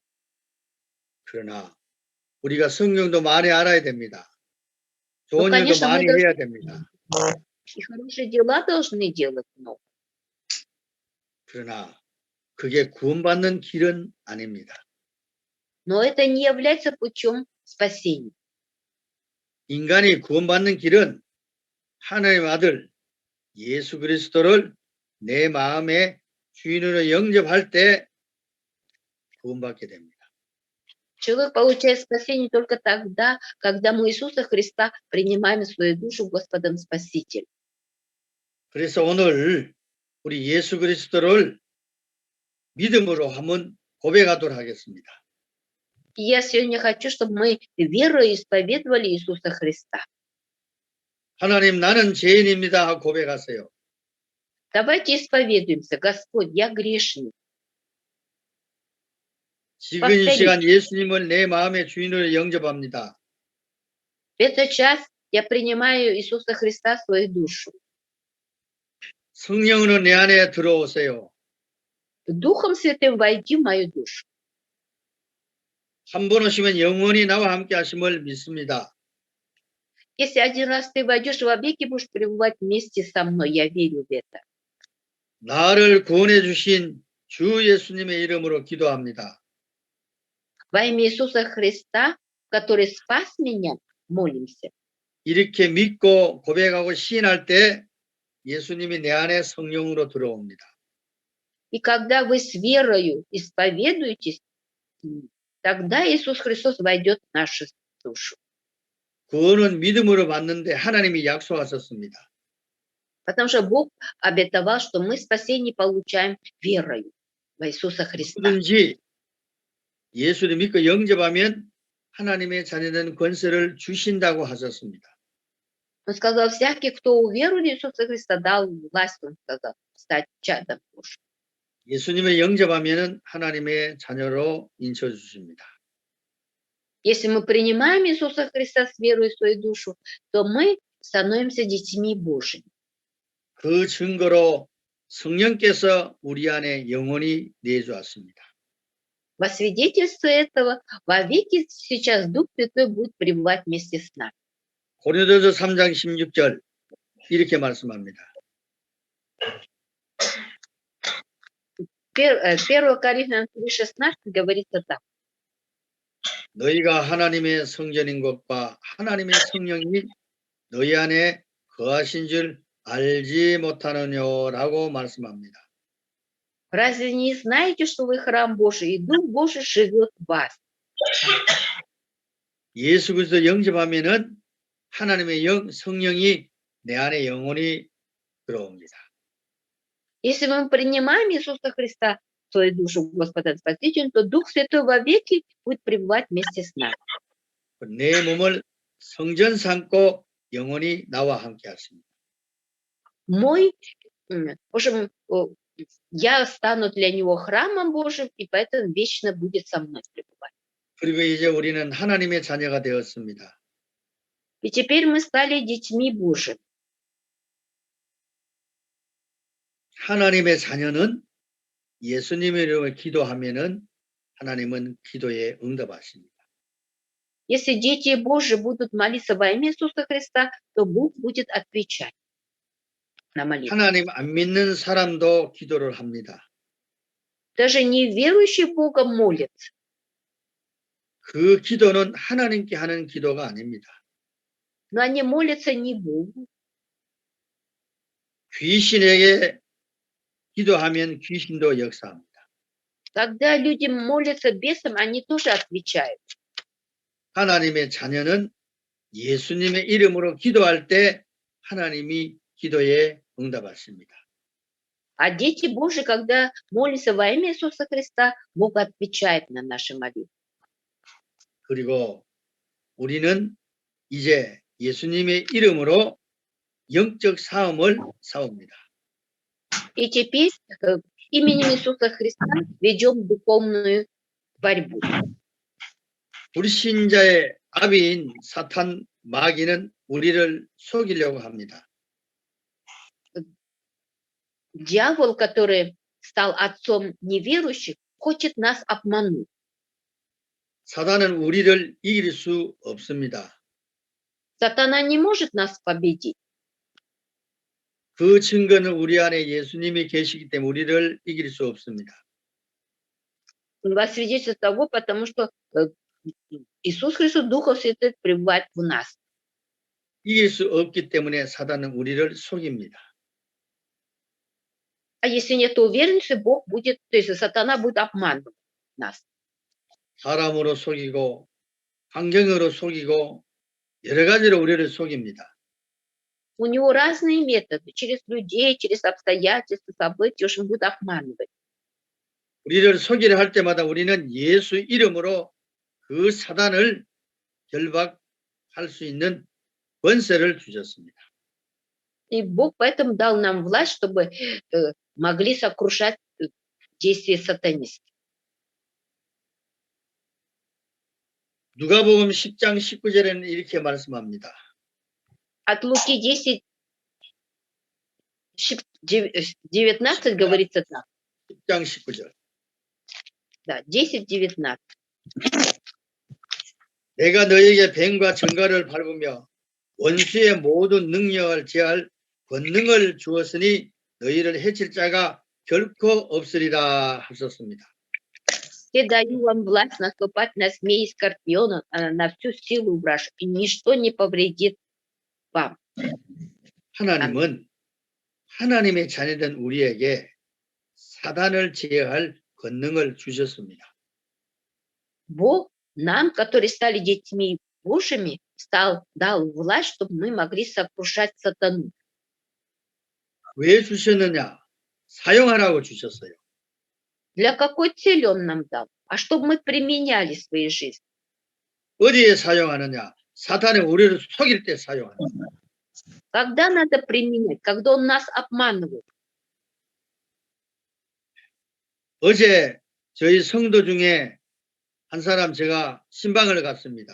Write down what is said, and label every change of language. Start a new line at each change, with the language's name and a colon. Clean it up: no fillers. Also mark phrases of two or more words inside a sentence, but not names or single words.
Korean: 그러나 우리가 성경도 많이 알아야 됩니다.
Russian: Ну,
Korean: 좋은 일도
Russian: конечно, мы
Korean: 많이
Russian: должны
Korean: 해야 됩니다.
Russian: и хорошие дела должны делать много.
Korean: 그러나 그게 구원받는 길은 아닙니다.
Russian: Но это не является путем спасения.
Korean: 인간이 구원받는 길은 하나님의 아들 예수 그리스도를 내 마음의 주인으로 영접할 때 구원받게 됩니다.
Russian: Человек получает спасение только тогда, когда мы Иисуса Христа принимаем в свою душу Господом Спасителем.
Korean: 그래서 오늘 우리 예수 그리스도를 믿음으로 한번 고백하도록 하겠습니다.
Russian: И я сегодня хочу, чтобы мы верой исповедовали Иисуса Христа.
Korean: 하나님 나는 죄인입니다 하고 고백하세요.
Russian: Давайте исповедуемся. Господь, я грешник.
Korean: 지금 이 시간 예수님을 내 마음의 주인으로 영접합니다.
Russian: В этот час я принимаю Иисуса Христа в свою душу.
Korean: 성령으로 내 안에 들어오세요.
Russian: Духом Святым войди в мою душу.
Korean: 한 번 오시면 영원히 나와 함께 하심을 믿습니다.
Russian: Если один раз ты войдешь, вовеки будешь пребывать вместе со мной. Я верю в это.
Korean: 나를 구원해 주신 주 예수님의 이름으로 기도합니다.
Russian: Во имя Иисуса Христа, который спас меня, молимся.
Korean: 이렇게 믿고 고백하고 시인할 때 예수님이 내 안에 성령으로 들어옵니다.
Russian: И когда вы с верою исповедуетесь, тогда Иисус Христос войдет в нашу душу.
Korean: 구원은 믿음으로 받는데 하나님이 약속하셨습니다.
Russian: Потому что Бог обетовал, что мы спасение получаем верою в Иисуса Христа.
Korean: 누구든지 예수를 믿고 영접하면 하나님의 자녀된 권세를 주신다고 하셨습니다.
Russian: Он сказал, всякий, кто уверует в Иисуса Христа, дал власть, он сказал, стать чадом Божьим.
Korean: 예수님을 영접하면 하나님의 자녀로 인쳐 주십니다.
Russian: Если мы принимаем Иисуса Христа с верой в свою душу, то мы становимся детьми Божьими.
Korean: 그 증거로 성령께서 우리 안에 영원히 내주었습니다.
Russian: Во свидетельство этого вовеки сейчас Дух Святой будет пребывать вместе с нами.
Korean: 고린도서 3장 16절 이렇게 말씀합니다.
Russian: 1 Коринфянам 3:16 говорится так.
Korean: 너희가 하나님의 성전인 것과 하나님의 성령이 너희 안에 거하신 줄 알지 못하느냐라고 말씀합니다.
Russian: Разве не знаете, что вы храм Божий, и Дух Божий живет в вас?
Korean: 예수 그리스도 영접하면은 하나님의 성령이 내 안에 영원히 들어옵니다.
Russian: Если мы принимаем Иисуса Христа в свою душу Господа Спасителя, то Дух Святой вовеки будет пребывать вместе с нами.
Korean: 내 몸을 성전 삼고 영원히 나와 함께 하십니다.
Russian: В общем, я стану для него храмом Божьим, и поэтому вечно будет со мной пребывать.
Korean: 그리고 이제 우리는 하나님의 자녀가 되었습니다.
Russian: И теперь мы стали детьми Божьими.
Korean: 하나님의 자녀는 예수님의 이름으로 기도하면은 하나님은 기도에 응답하십니다.
Russian: Если дети Божьи будут молиться во имя Иисуса Христа, то Бог будет отвечать на молитву.
Korean: 하나님 안 믿는 사람도 기도를 합니다.
Russian: Даже неверующие Бога молятся.
Korean: 그 기도는 하나님께 하는 기도가 아닙니다.
Russian: Но они молятся не Богу.
Korean: 귀신에게 기도하면 귀신도 역사합니다.
Russian: Когда люди молятся бесам, они тоже отвечают.
Korean: 하나님의 자녀는 예수님의 이름으로 기도할 때 하나님이 기도에 응답하십니다.
Russian: А дети Божьи, когда молятся во имя Иисуса Христа, Бог отвечает на наши молитвы.
Korean: 그리고 우리는 이제 예수님의 이름으로 영적 싸움을 싸웁니다.
Russian: И теперь именем Иисуса Христа ведем духовную борьбу.
Korean: 불신자의 아비인 사탄 마귀는 우리를 속이려고 합니다.
Russian: Дьявол, который стал отцом неверующих, хочет нас обмануть.
Korean: 사단은 우리를 이길 수 없습니다.
Russian: Сатана не может нас победить.
Korean: 그 증거는 우리 안에 예수님이 계시기 때문에 우리를 이길 수 없습니다.
Russian: Во свидетельство того, потому что Иисус Христос, Духов Святых пребывает в нас.
Korean: 이길 수 없기 때문에 사단은 우리를 속입니다.
Russian: А если нет уверенности, Бог будет, то есть сатана будет обманывать нас.
Korean: 사람으로 속이고 환경으로 속이고 여러 가지로 우리를 속입니다.
Russian: У него разные методы. Через людей, через обстоятельства, события, уж он будет обманывать.
Korean: 우리를 속이려 할 때마다 우리는 예수 이름으로 그 사단을 결박할 수 있는 권세를 주셨습니다.
Russian: И Бог поэтому дал нам власть, чтобы могли сокрушать действия сатанистов.
Korean: 누가복음 10장 19절에는 이렇게 말씀합니다.
Russian: От Луки 10, 19 говорится так.
Korean: 10장 19절.
Russian: Да, 10, 19.
Korean: 내가 너에게 뱀과 정갈을 밟으며 원수의 모든 능력을 제할 권능을 주었으니 너희를 해칠 자가 결코 없으리라 하셨습니다.
Russian: Те даю вам власть наступать на змей и скорпионов, на всю силу враж, и ничто не повредит вам.
Korean: 하나님은 하나님의 자녀된 우리에게 사단을 제어할 권능을 주셨습니다.
Russian: Бог нам, которые стали детьми Божьими, дал власть, чтобы мы могли сокрушать сатану.
Korean: 왜 주셨느냐? 사용하라고 주셨어요.
Russian: Для какой цели Он нам дал? А чтобы мы применяли в своей жизни.
Korean: 어디에 사용하느냐? 사탄이 우리를 속일 때 사용하는 거예요.
Russian: Когда надо применять? Когда Он нас обманывает.
Korean: 어제 저희 성도 중에 한 사람 제가 신방을 갔습니다.